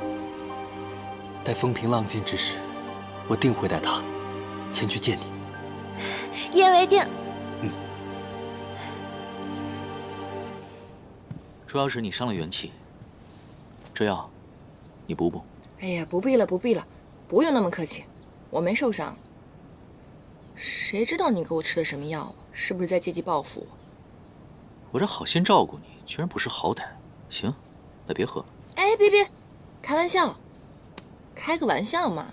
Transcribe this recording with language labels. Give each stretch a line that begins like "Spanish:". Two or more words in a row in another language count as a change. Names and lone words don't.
Chinese: 待風平浪靜之時，我定會帶他前去見你。一言為定。主要是你傷了元氣， 這藥，你補補。哎呀，不必了，不必了，不用那么客气，我没受伤。谁知道你给我吃的什么药？是不是在借机报复我？我这好心照顾你，居然不识好歹。行，那别喝了。哎，别，开玩笑，开个玩笑嘛。